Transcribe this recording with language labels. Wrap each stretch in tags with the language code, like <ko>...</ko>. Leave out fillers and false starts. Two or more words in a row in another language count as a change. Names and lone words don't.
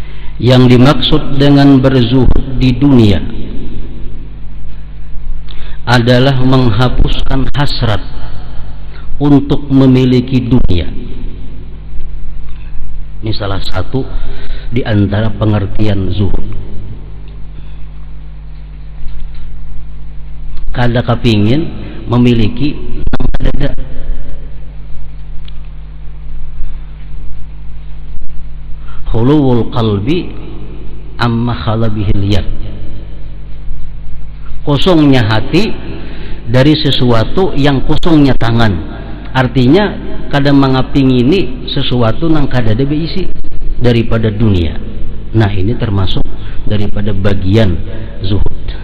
<id>Yang dimaksud dengan berzuhud di dunia adalah menghapuskan hasrat untuk memiliki dunia. Ini salah satu di antara pengertian zuhud.</id> <bjn>Kada kepingin memiliki nang kadada.</bjn> <ar>خلو القلب عما خلت به اليد.</ar> <id>Kosongnya hati dari sesuatu yang kosongnya tangan.</id> <bjn>Artinya kadang mengapingini sesuatu nang kada ada beisi daripada dunia.</bjn> <id>Nah, ini termasuk daripada bagian zuhud.</id>